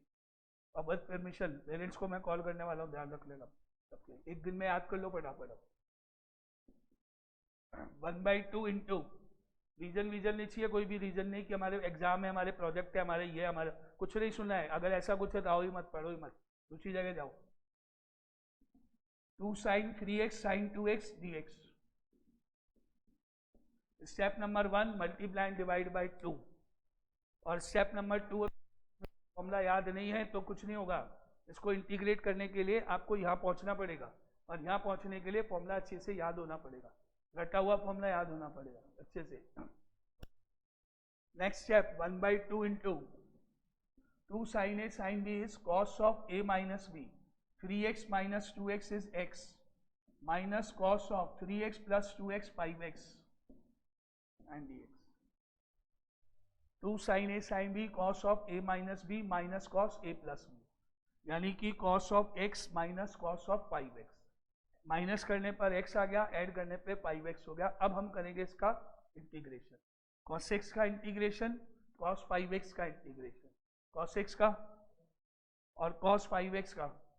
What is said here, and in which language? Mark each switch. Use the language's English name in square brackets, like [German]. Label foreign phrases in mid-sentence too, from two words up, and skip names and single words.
[Hindi] और बस [English] permission, parents [Hindi] को मैं कॉल करने वाला हूँ, ध्यान रख लेना सबके। 1 दिन में याद कर लो फटाफट। 1/2 इंटू, रीजन वीजन नहीं चाहिए, कोई भी रीजन नहीं कि हमारे एग्जाम है, हमारे प्रोजेक्ट है, हमारे ये हमारे कुछ नहीं सुनना है। अगर ऐसा कुछ है तो आओ ही मत, पढ़ो ही मत, दूसरी जगह जाओ। [English] 2 sin 3x sin 2x dx। step number 1 multiply divide by 2, [Hindi] और [English] step number 2 formula [Hindi] याद नहीं है तो कुछ नहीं होगा। इसको इंटीग्रेट करने के लिए आपको यहाँ पहुँचना पड़ेगा, और यहाँ पहुँचने के लिए फॉर्मूला अच्छे से याद होना पड़ेगा, रटा हुआ फॉर्मूला याद होना पड़ेगा अच्छे से। [English] next step 1/2 into 2 sin a sin b is cos of a minus b, 3x minus 2x is x, minus cos of 3x plus 2x 5x and dx। 2 sin a sin b cos of a minus b minus cos a plus b, [Hindi] यानी कि [English] cos of x minus cos of 5x। [Hindi] माइनस करने पर x आ गया, ऐड करने पे 5x हो गया। अब हम करेंगे इसका इंटीग्रेशन, cos x का इंटीग्रेशन, cos 5x का इंटीग्रेशन, cos x का और cos 5x का।